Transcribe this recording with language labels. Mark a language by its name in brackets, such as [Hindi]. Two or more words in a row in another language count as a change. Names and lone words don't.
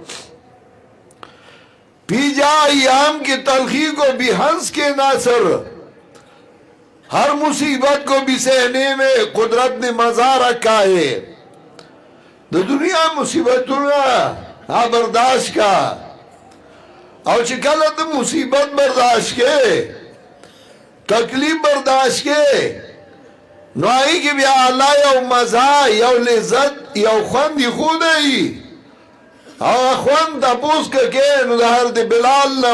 [Urdu] پی جا ایام کی تلخی کو بھی ہنس کے ناصر ہر مصیبت کو بھی سہنے میں قدرت نے مزہ رکھا ہے دنیا مصیبتوں برداشت کا [Pashto] او چې کله ته مصیبت برداشت کې تکلیف برداشت کې نو هغې کې بیا الله یو مزه یو لذت یو خوند یې ښودی هغه خوند تپوس که کې نو د حضرت بلال نه